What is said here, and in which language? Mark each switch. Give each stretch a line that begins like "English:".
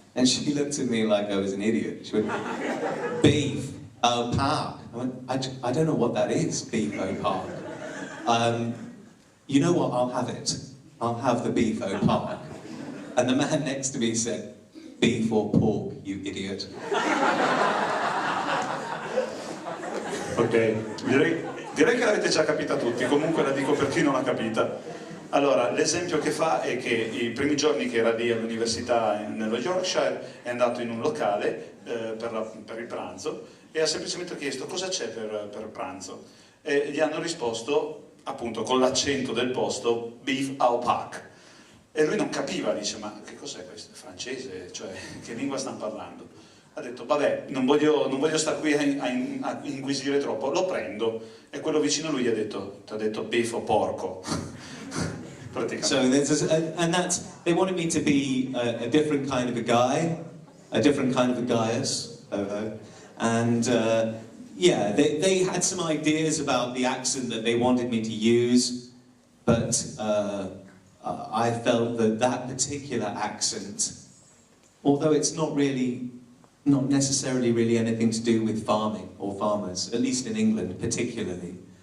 English: And she looked at me like I was an idiot. She went, "Beef au park." I went, I don't know what that is, beef au park. You know what, I'll have it. I'll have the beef au park. And the man next to me said, "Beef or pork, you idiot."
Italian: Ok, direi che l'avete già capita tutti, comunque la dico per chi non l'ha capita. Allora, l'esempio che fa è che i primi giorni che era lì all'università nello Yorkshire è andato in un locale per il pranzo e ha semplicemente chiesto cosa c'è per pranzo e gli hanno risposto, appunto con l'accento del posto, beef au park. E lui non capiva, dice, ma che cos'è questo? È francese? Cioè, che lingua stanno parlando? Ha detto, vabbè, non voglio stare qui a inquisire troppo, lo prendo. E quello vicino a lui gli ha detto, ti ha detto beef o porco.
English: So and they wanted me to be a different kind of a guy, a different kind of a gaius, and yeah, they had some ideas about the accent that they wanted me to use, but I felt that particular accent, although it's not necessarily really anything to do with farming or farmers, at least in England particularly,